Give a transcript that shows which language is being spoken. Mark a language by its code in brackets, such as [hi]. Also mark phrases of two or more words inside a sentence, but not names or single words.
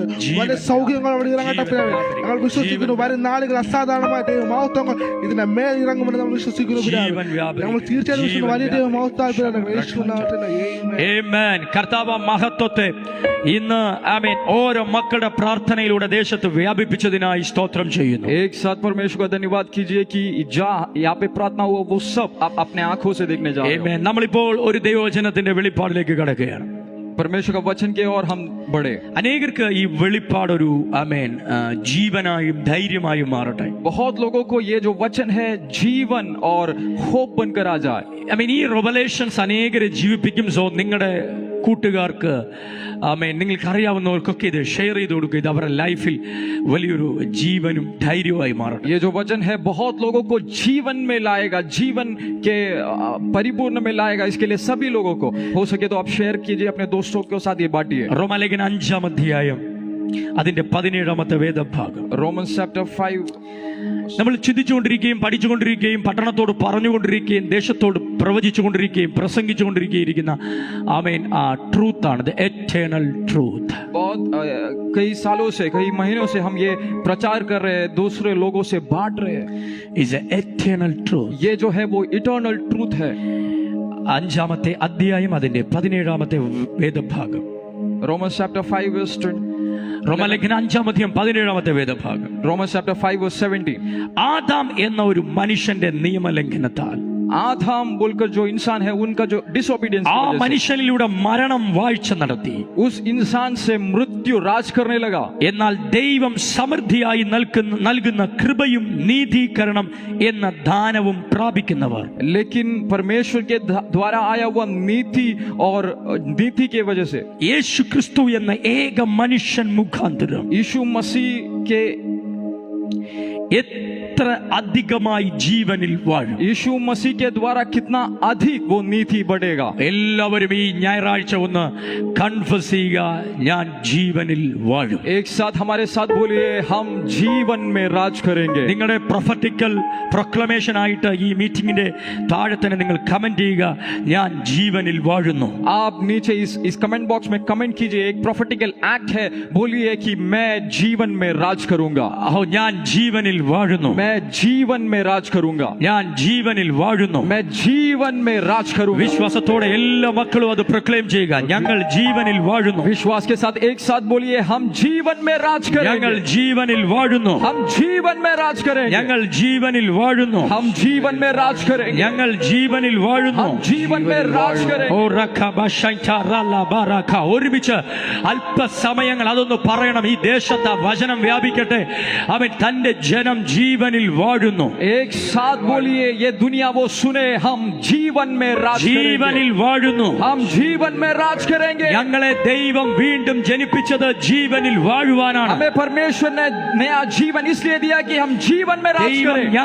[ml] വലിയ സൗഖ്യങ്ങൾ അവിടെ ഇറങ്ങട്ടെ പിതാവ്. ഞങ്ങൾ വിശ്വസിക്കുന്നു വരും നാളുകൾ അസാധാരണമായ ദൈവമഹത്വങ്ങൾ ഇതിന്റെ മേൽ ഇറങ്ങുമെന്ന് നമ്മൾ വിശ്വസിക്കുന്നു പിതാവ്. ഞങ്ങൾ തീർച്ചയായും വലിയ ദൈവമഹത്വം. കർത്താവ് മഹത്വത്തെ ഇന്ന് ആമേൻ ഓരോ മക്കളുടെ പ്രാർത്ഥനയിലൂടെ ദേശത്ത് വ്യാപിപ്പിച്ചതിനായി സ്തോത്രം ചെയ്യുന്നു. [hi] एक साथ परमेश्वर का धन्यवाद कीजिए कि यहाँ पे प्रार्थना हुआ वो सब आप अपने आंखों से देखने जा रहे हैं. [ml] നമ്മളിപ്പോൾ ഒരു ദൈവവചനത്തിന്റെ വെളിപ്പാടിലേക്ക് കടക്കുകയാണ്. [hi] परमेश्वर का वचन के और हम बढ़े. [ml] അനേകർക്ക് ഈ വെളിപ്പാട് ഒരു ആമേൻ ജീവനായും ധൈര്യമായും മാറട്ടെ. [hi] बहुत लोगों को ये जो वचन है जीवन और होप बनकर आ जाए. [ml] ആമേൻ ഈ റെവലേഷൻസ് അനേകരെ ജീവിപ്പിക്കും. സോ നിങ്ങളുടെ കൂട്ടുകാർക്ക് ആമേൻ നിങ്ങൾക്ക് അറിയാവുന്നവർക്കൊക്കെ ഇത് ഷെയർ ചെയ്ത് കൊടുക്കുക. ഇത് അവരുടെ ലൈഫിൽ വലിയൊരു ജീവനും ധൈര്യവുമായി മാറട്ടെ. [hi] ये जो वचन है बहुत लोगों को जीवन में लाएगा, जीवन के परिपूर्ण में लाएगा. इसके लिए सभी लोगों को हो सके तो आप शेयर कीजिए, अपने दोस्तों के साथ ये बांटिए. [ml] റോമാലേഖനം 5-ാം അധ്യായം അതിന്റെ 17-ാമത്തെ വേദഭാഗം. [en] Romans chapter 5. [ml] നമ്മൾ ചിന്തിച്ചുകൊണ്ടിരിക്കുകയും പഠിച്ചുകൊണ്ടിരിക്കുകയും പട്ടണത്തോട് പറഞ്ഞുകൊണ്ടിരിക്കുകയും ദേശത്തോട് പ്രവചിച്ചുകൊണ്ടിരിക്കുകയും പ്രസംഗിച്ചുകൊണ്ടിരിക്കുകയിരിക്കുന്ന ആമേൻ ആ ട്രൂത്ത് ആണ്, [en] the eternal truth. [hi] बहुत कई सालों से, कई महीनों से हम ये प्रचार कर रहे हैं, दूसरे लोगों से बांट रहे हैं. [en] is a eternal truth. [hi] ये जो है वो [en] eternal truth [hi] है. [ml] 5-ാമത്തെ അധ്യായം അതിന്റെ 17-ാമത്തെ വേദഭാഗം. [en] Romans chapter 5 verse 20. [ml] റോമലേഖനം 5:17 വേദഭാഗം. [en] Romans chapter 5 verse 17. [ml] ആദാം എന്ന ഒരു മനുഷ്യന്റെ നിയമലംഘനത്താൽ [hi] आदम बोलकर जो इंसान है उनका जो डिसोबीडियंस [ml] ആ മനുഷ്യനിലൂടെ മരണം വാഴ്ച നടത്തി. [hi] उस इंसान से मृत्यु राज करने लगा. [ml] എന്നാൽ ദൈവം സമൃദ്ധിയായി നൽകുന്ന കൃപയും നീതീകരണം എന്ന ദാനവും പ്രാപിക്കുന്നവർ, [hi] लेकिन परमेश्वर के द्वारा आया हुआ नीति और नीति के वजह से [ml] യേശു ക്രിസ്തു എന്ന ഏക മനുഷ്യൻ മുഖാന്തരം [hi] यीशु मसीह के [ml] എത്ര അധികമായി ജീവനിൽ വാഴും. [hi] यीशु मसीह के द्वारा कितना अधिक वो नीति बढ़ेगा. [ml] എല്ലാവരും ഈ ഞായറാഴ്ച ഒന്ന് കൺഫസ് ചെയ്യുക, ഞാൻ ജീവനിൽ വാഴും. [hi] एक साथ हमारे साथ बोलिए, हम जीवन में राज करेंगे. [ml] നിങ്ങളുടെ [en] prophetical proclamation [ml] ആയിട്ട് ഈ മീറ്റിംഗിന്റെ താഴെ തന്നെ നിങ്ങൾ കമന്റ് ചെയ്യുക, ഞാൻ ജീവനിൽ വാഴുന്നു. [hi] आप नीचे इस [en] comment box [hi] में कमेंट कीजिए, एक [en] prophetical act [hi] है, बोलिए कि मैं जीवन में राज करूंगा. [ml] ഞാൻ ജീവനിൽ വാഴുന്നു. [hi] मैं जीवन में राज करूंगा. [ml] ഞാൻ ജീവനിൽ വാഴുന്നു. [hi] मैं जीवन में राज करूंगा. [ml] വിശ്വാസത്തോടെ എല്ലാ മക്കളും അത് പ്രൊക്ലെയിം ചെയ്യുക, ഞങ്ങൾ ജീവനിൽ വാഴുന്നു. [hi] विश्वास के साथ एक साथ बोलिए, हम जीवन में राज [ml] ഞങ്ങൾ [hi] करेंगे. [ml] ജീവനിൽ വാഴുന്നു. [hi] हम जीवन में राज करेंगे. [ml] ഞങ്ങൾ ജീവനിൽ വാഴുന്നു. [hi] हम जीवन में राज करेंगे. [ml] ഞങ്ങൾ ജീവനിൽ വാഴുന്നു. [hi] हम जीवन में राज करेंगे. ഓ റഖ ബശൈത റല ബറഖ. [ml] ഒരുമിച്ച് അല്പസമയങ്ങൾ അതൊന്ന് പറയണം. ഈ ദേശത്ത് വചനം വ്യാപിക്കട്ടെ. അവൻ തന്റെ ജനം ജീവനിൽ വാഴുന്നു. [hi] एक साथ बोलिए, ये दुनिया वो सुने, हम जीवन में राज [ml] ജീവനിൽ [hi] करेंगे. [ml] വാഴുന്നു. [hi] हम जीवन में राज करेंगे. [ml] ഞങ്ങളെ ദൈവം വീണ്ടും ജനിപ്പിച്ചത് ജീവനിൽ വാഴുവാനാണ്. [hi] हमें परमेश्वर ने नया जीवन इसलिए दिया कि हम जीवन में राज [ml] ദൈവം [hi] करें.